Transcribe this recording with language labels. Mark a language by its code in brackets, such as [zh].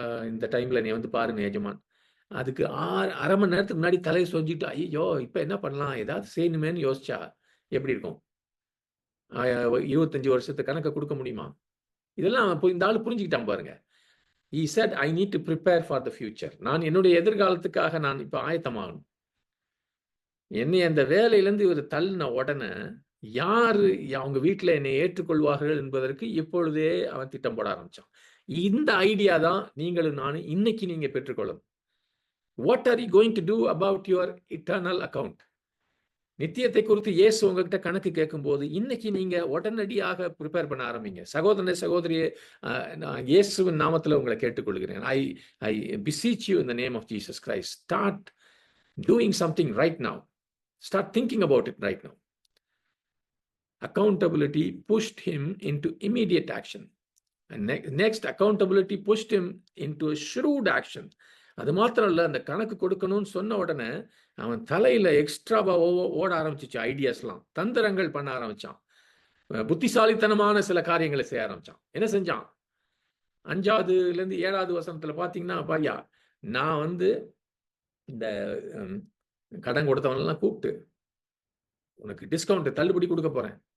[ta] இந்த டைமில் நீ வந்து பாருங்க எஜமான். அதுக்கு 1/2 மணி நேரத்துக்கு முன்னாடி தலையை சொஞ்சிட்டு, ஐயோ இப்போ என்ன பண்ணலாம், ஏதாவது செய்யணுமேன்னு யோசிச்சா எப்படி இருக்கும்? 25 வருஷத்து கணக்கை கொடுக்க முடியுமா? இதெல்லாம் இந்த ஆள் புரிஞ்சுக்கிட்டான் பாருங்க. [en] He said, I need to prepare for the future. [ta] நான் என்னுடைய எதிர்காலத்துக்காக நான் இப்போ ஆயத்தமாகணும். என்னை அந்த வேலையிலேருந்து இவர் தள்ளின உடனே யாரு அவங்க வீட்டில் என்னை ஏற்றுக்கொள்வார்கள் என்பதற்கு இப்பொழுதே அவன் திட்டம் போட ஆரம்பிச்சான். இந்த ஐடியா தான் நீங்களும் நானும் இன்னைக்கு நீங்க பெற்றுக்கொள்ளணும். [en] What are you going to do about your eternal account? [ta] நித்தியத்தை குறித்து இயேசு உங்ககிட்ட கணக்கு கேட்கும்போது இன்னைக்கு நீங்க உடனடியாக ப்ரிப்பேர் பண்ண ஆரம்பிங்க. சகோதரனே, சகோதரியே, நான் இயேசுவின் நாமத்தில் உங்களை கேட்டுக்கொள்கிறேன். [en] I beseech you in the name of Jesus Christ. Start doing something right now. Start thinking about it right now. Accountability pushed him into immediate action. And next, accountability pushed him into a shrewd action. [ta] அது மாத்திரம் இல்லை, அந்த கணக்கு கொடுக்கணும்னு சொன்ன உடனே அவன் தலையில எக்ஸ்ட்ராவா ஓட ஆரம்பிச்சிச்சு. ஐடியாஸ்லாம், தந்திரங்கள் பண்ண ஆரம்பிச்சான். புத்திசாலித்தனமான சில காரியங்களை செய்ய ஆரம்பிச்சான். என்ன செஞ்சான்? 5வதுலேருந்து 7வது வசனத்துல பாத்தீங்கன்னா, பையா, நான் வந்து இந்த கடன் கொடுத்தவனெல்லாம் கூப்பிட்டு உனக்கு டிஸ்கவுண்ட் தள்ளுபடி கொடுக்க போறேன்.